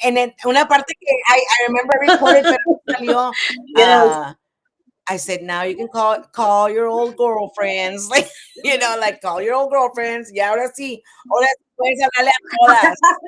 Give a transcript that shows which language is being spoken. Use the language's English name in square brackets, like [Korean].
[English] And then [Spanish] una parte que [English] I remember I recorded, [Spanish] pero no salió. [English] Yes. I said, now you can call your old girlfriends, like like call your old girlfriends. [Spanish] Y ahora sí puedes hablarle a todas.